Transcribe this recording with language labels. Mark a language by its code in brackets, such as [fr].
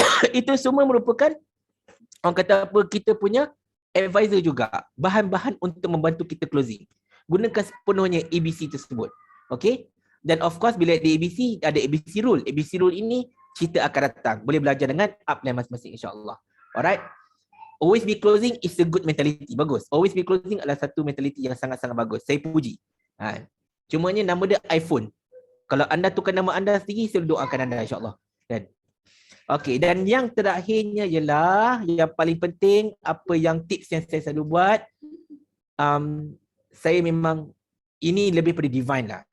[ms] Itu semua merupakan orang kata apa, kita punya advisor juga. Bahan-bahan untuk membantu kita closing. Gunakan sepenuhnya ABC tersebut. Okay? Dan [en] of course [ms] bila ada ABC, ada ABC rule. ABC rule ini cerita akan datang. Boleh belajar dengan upline masing-masing insyaAllah. [en] Alright? Always be closing is a good mentality. [ms] Bagus. [en] Always be closing [ms] adalah satu mentality yang sangat-sangat bagus. Saya puji. Cumanya nama dia iPhone. Kalau anda tukar nama anda sendiri, saya doakan anda insyaAllah. Dan okey, dan yang terakhirnya ialah yang paling penting, apa yang tips yang saya selalu buat, saya memang ini lebih pada divine lah.